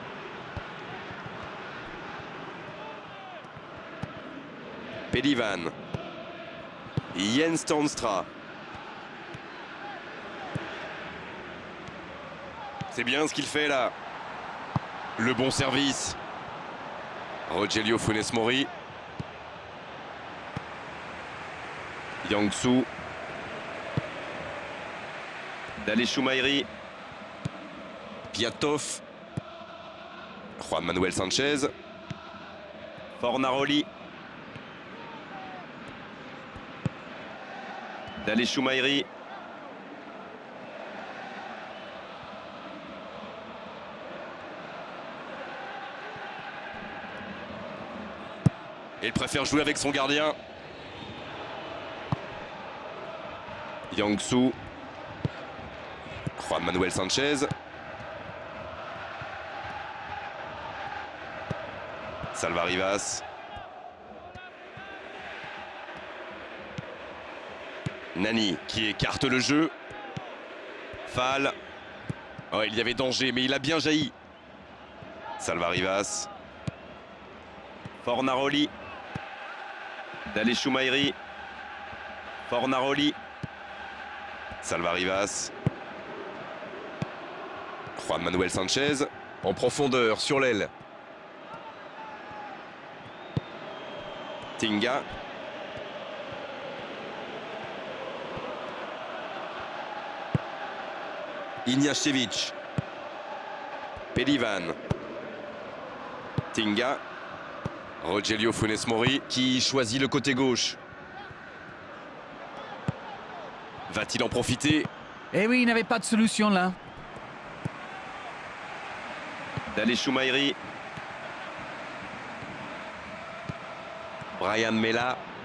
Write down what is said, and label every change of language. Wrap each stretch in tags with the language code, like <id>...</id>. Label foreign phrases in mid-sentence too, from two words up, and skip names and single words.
<fr>Pelivan. Jens Tornstra. C'est bien ce qu'il fait là. Le bon service. Rogelio Funes Mori. Yang-Soo. Dale Choumairi. Piatov. Juan Manuel Sanchez. Fornaroli. Dale Choumairi. Il préfère jouer avec son gardien. Yang-Soo. Juan Manuel Sanchez. Salva Rivas. Nani qui écarte le jeu. Fall. Oh, il y avait danger, mais il a bien jailli. Salva Rivas. Fornaroli. Dale Choumairi. Fornaroli. Salva Rivas. Juan Manuel Sanchez. En profondeur, sur l'aile. Tinga. Ignashevich. Pelivan. Tinga. Rogelio Funes Mori qui choisit le côté gauche. Va-t-il en profiter? Eh oui, il n'avait pas de solution là. Dale Choumairi. Brian Mela.</fr>